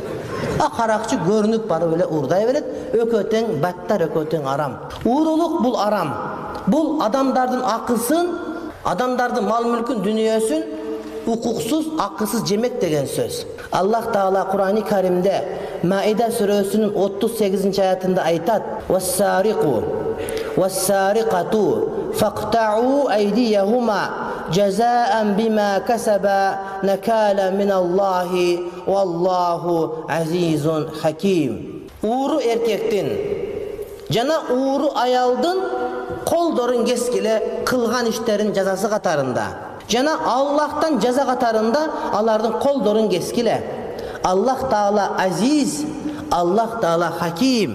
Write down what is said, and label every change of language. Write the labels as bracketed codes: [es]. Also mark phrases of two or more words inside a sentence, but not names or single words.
[ky] Каракчы көрүнүп барып эле уурдай берет. Өкөтең баттар, өкөтең арам. Уурулук бул арам. Бул адамдардын акысын, адамдардын мал мүлкүн, дүнүйөсүн укуксуз, акысыз жемек деген сөз. Аллах Таала Кур'ан-ы Каримде Маида сүрөсүнүн 38 аятында айтат: [ar] "والسارق والسارقة فاقطعوا أيديهما جزاء بما كسبا نكالا من الله والله عزيز حكيم." [ky] Uuru erkектин жана ууру аялдын колдорун кескиле кылган иштерин жазасы катарында, жана Аллахтан жаза катарында алардын колдорун кескиле. Аллах Таала азиз, Аллах Таала хаким.